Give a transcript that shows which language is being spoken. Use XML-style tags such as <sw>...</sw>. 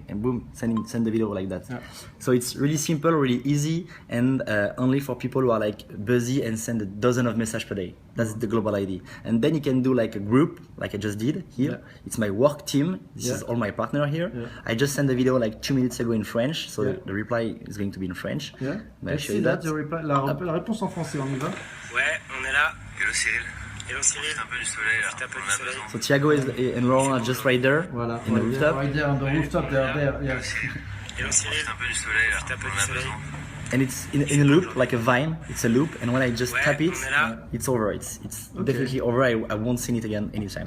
<en>And boom, send the video like that. Yeah. So it's really simple, really easy, and only for people who are like busy and send a dozen of messages per day. That's the global idea. And then you can do like a group, like I just did here. Yeah. It's my work team. This is all my partner here. Yeah. I just sent the video like 2 minutes ago in French, so the reply is going to be in French. Yeah. May I show you that?</en> <fr>La réponse en français, on y va? Ouais, on est là.</fr> <en>Hello Cyril. Hello Cyril.</en> <fr>Un peu du soleil là.</fr> <en>So Thiago and Laurent are just right there.</en> <fr>Voilà.</fr> <en>In the rooftop. Right there on the rooftop there. Yes. Hello Cyril.</en> <fr>Un peu du soleil là. On a besoin.</fr> <en>And it's in a loop, like a vine. It's a loop, and when I just tap it, it's over. It's definitely over. I won't see it again anytime.</en>